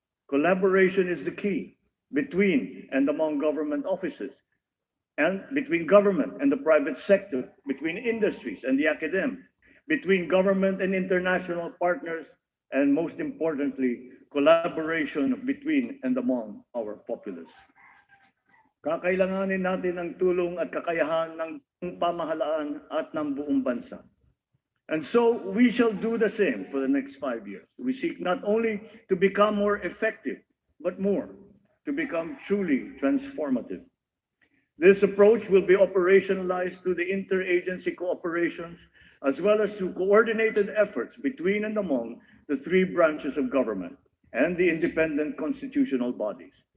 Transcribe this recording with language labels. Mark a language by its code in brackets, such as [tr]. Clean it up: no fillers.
[en] Collaboration is the key between and among government offices, and between government and the private sector, between industries and the academic, between government and international partners, and most importantly, collaboration between and among our populace. [tl] Kakailanganin natin ang tulong at kakayahan ng pamahalaan at ng buong bansa. [en] And so we shall do the same for the next 5 years. We seek not only to become more effective, but more. to become truly transformative. This approach will be operationalized through the interagency cooperations as well as through coordinated efforts between and among the three branches of government and the independent constitutional bodies.